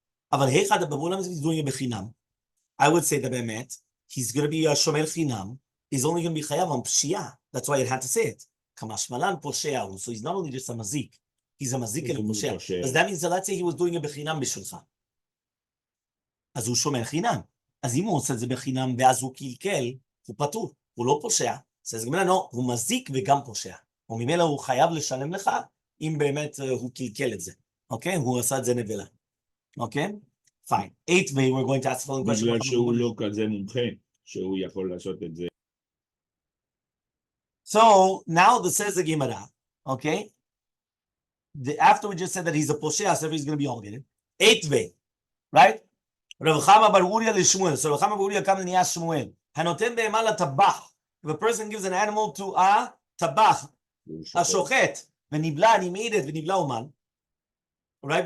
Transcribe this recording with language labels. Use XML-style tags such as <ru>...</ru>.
<en>He's doing a bechinam. I would say that bemet, he's going to be a shomer chinam. He's only going to be chayav on pshia. That's why it had to say it. Kamash malan posheahu. So he's not only just a mazik, he's a mazik and a Posher. poshea. Because that means that let's say he was doing it bechinam b'shulcha.</en> <he>אז הוא שומר חינם. אז אם הוא עושה את זה בחינם ואז הוא קלקל, הוא פטור, הוא לא פושע. אז גמרא לא, הוא מזיק וגם פושע. וממילא הוא חייב לשלם לך, אם באמת הוא קלקל את זה. אוקיי? הוא עשה את זה נבלה. אוקיי? Fine.</he> <en>8th way, we're going to ask the following question.</en> <he>בגלל שהוא לא כזה מומחה, שהוא יכול לעשות את זה.</he> <en>So, now the says the Gemara, okay? After we just said that he's a poshea, so he's going to be obligated. 8th way, right? Rabbi Kamma bar Uriah l'Shmuel. So Rabbi Kamma bar Uriah comes and he asks Shmuel, Hanoten be'emal tabach. If a person gives an animal to a tabach, a shochet, v'nibla, and he made it, v'nibla uman, right?</en>